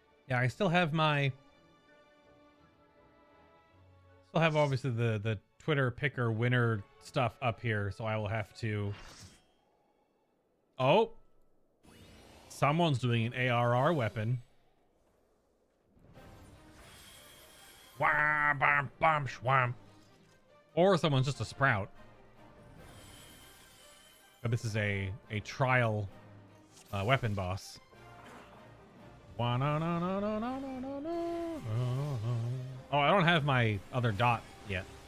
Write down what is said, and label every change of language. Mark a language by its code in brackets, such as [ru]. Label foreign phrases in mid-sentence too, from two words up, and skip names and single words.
[en] Yeah, I still have my... Still have obviously the Twitter picker winner stuff up here, so I will have to... Oh! Someone's doing an ARR weapon. Wah, bam, bam, shwam. Or someone's just a sprout. But this is a trial weapon boss. Wah, no, no, no, no, no, no, no, no. Oh, I don't have my other dot yet.